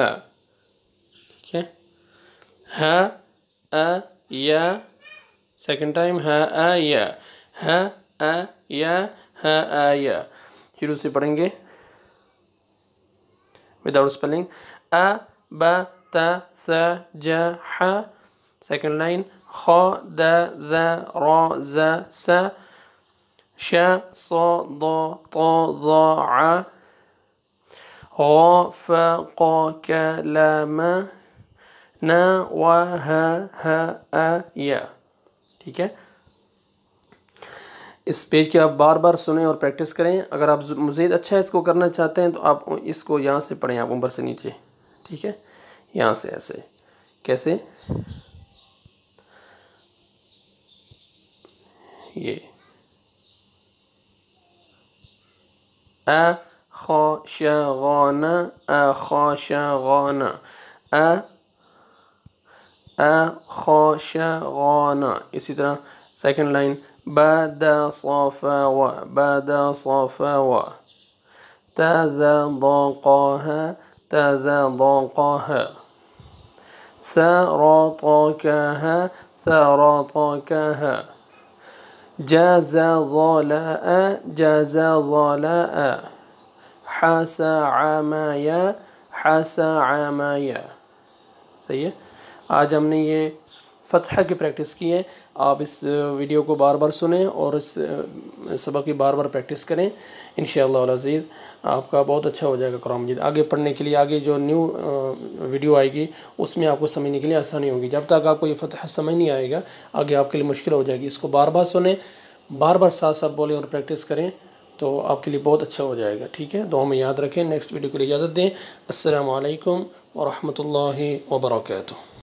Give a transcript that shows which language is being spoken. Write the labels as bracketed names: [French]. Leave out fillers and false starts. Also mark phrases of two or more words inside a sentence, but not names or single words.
[Urdu] ٹھیک ہے, [Arabic] ه ا ي, [English] second time [Arabic] ه ا ي، ه ا ي، ه ا ي. [Urdu] شروع سے پڑھیں گے [English] without spelling, [Arabic] ا ب ت ث ج ح, [English] second line [Arabic] خ د ذ ر ز س، ش ص ض ط ظ ع, غ ف ق ك ل م، ن و ه ا ي. [Urdu] ٹھیک ہے، اس پیج کے آپ بار بار سنے اور پریکٹس کریں. اگر آپ مزید اچھا اس کو کرنا چاہتے ہیں تو آپ اس کو یہاں سے پڑھیں، آپ اوپر سے نیچے. ٹھیک ہے، یہاں سے ایسے، کیسے، یہ [Arabic] ا خ ش غ ن، ا خ ش غ ن، ا خ ش غ ن. [Urdu] اسی طرح [English] second line, [Arabic] ب د س ف و، ب د س ف و، ت ذ ض ق ه، ت ذ ض ق ه، ث ر ط ك ه، ث ر ط ك ه، ج ز ظ ل أ، ج ز ظ ل أ، ح س ع م ي، ح س ع م ي। [Urdu] صحیح ہے، آج ہم نے یہ فتح کی پریکٹس کی ہے. آپ اس ویڈیو کو بار بار سنیں اور اس سبق کی بار بار پریکٹس کریں. ان شاء اللہ عزیز آپ کا بہت اچھا ہو جائے گا قرآن مجید. آگے پڑھنے کے لیے، آگے جو [English] new video [Urdu] آئے گی اس میں آپ کو سمجھنے کے لیے آسانی ہوگی. جب تک آپ کو یہ فتح سمجھ نہیں آئے گا، آگے آپ کے لیے مشکل ہو جائے گی. اس کو بار بار سنیں، بار بار ساتھ ساتھ بولیں اور پریکٹس کریں، تو آپ کے لیے بہت اچھا ہو جائے گا. ٹھیک ہے، تو ہمیں یاد رکھیں. [English] next video [Urdu] کے لیے اجازت دیں. [Arabic] السلام عليكم ورحمة الله وبركاته.